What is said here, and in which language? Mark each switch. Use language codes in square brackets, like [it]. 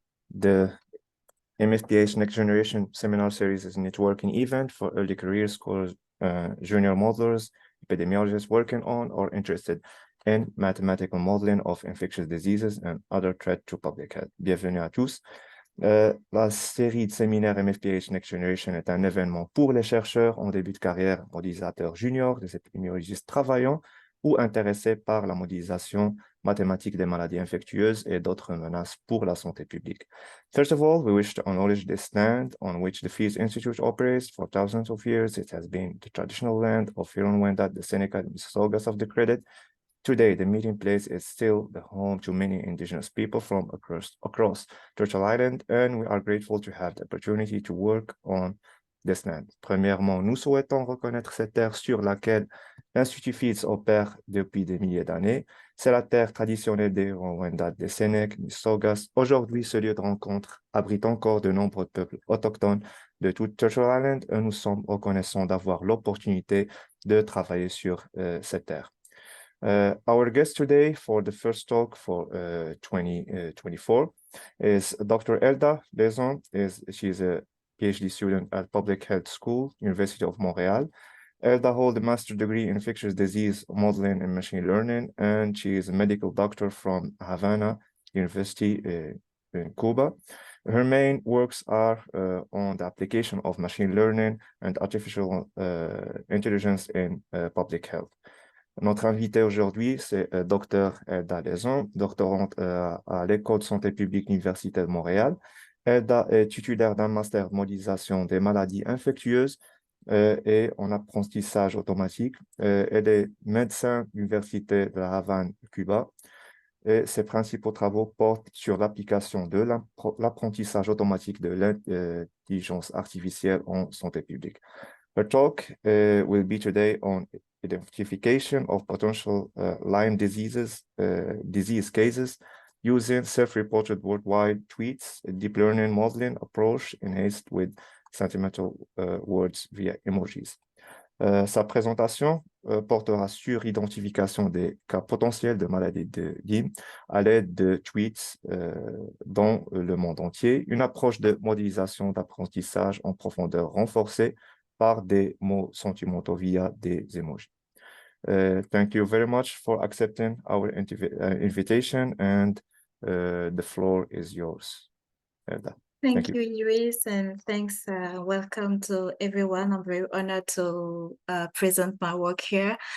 [en] The MFPH Next Generation Seminar Series is a networking event for early career scholars, junior modelers, epidemiologists working on or interested in mathematical modeling of infectious diseases and other threats to public health. [fr] Bienvenue à tous. La série de séminaires MFPH Next Generation est un événement pour les chercheurs en début de carrière, modélisateurs juniors, des épidémiologistes travaillant ou intéressés par la modélisation mathématique des maladies infectieuses et d'autres menaces pour la santé publique. [en] First of all, we wish to acknowledge the land on which the Fields Institute operates. For thousands of years, it has been the traditional land of Huron-Wendat, the Seneca, and Mississaugas of the Credit. Today, the meeting place is still the home to many indigenous people from across Churchill Island, and we are grateful to have the opportunity to work on this land. [fr] Premièrement, nous souhaitons reconnaître cette terre sur laquelle l'Institut Fields opère depuis des milliers d'années. C'est la terre traditionnelle des Huron-Wendat, des Sénèques, Mississaugas. Aujourd'hui, ce lieu de rencontre abrite encore de nombreux peuples autochtones de toute Churchill Island, et nous sommes reconnaissants d'avoir l'opportunité de travailler sur cette terre. [en] Our guest today for the first talk for 2024 is Dr. Elda Laison. She's a PhD student at Public Health School, University of Montreal. Elda holds a master's degree in infectious disease modeling and machine learning, and she is a medical doctor from Havana University in Cuba. Her main works are on the application of machine learning and artificial intelligence in public health. [fr] Notre invité aujourd'hui, c'est Dr. Elda Laison, doctorante à l'École de santé publique Université de Montréal. Elda est titulaire d'un master de modélisation des maladies infectieuses et en apprentissage automatique. Elle est médecin de l'Université de la Havane, Cuba. Et ses principaux travaux portent sur l'application de l'apprentissage automatique de l'intelligence artificielle en santé publique. [en] Her talk will be today on identification of potential Lyme disease cases using self-reported worldwide tweets, a deep learning modeling approach enhanced with sentimental words via emojis. [fr] Sa présentation portera sur l'identification des cas potentiels de maladie de Lyme à l'aide de tweets dans le monde entier, une approche de modélisation d'apprentissage en profondeur renforcée par des mots sentimentaux via des emojis. [en] Thank you very much for accepting our invitation, and the floor is yours. Thank you, Luis, and thanks. Welcome to everyone. I'm very honored to present my work here.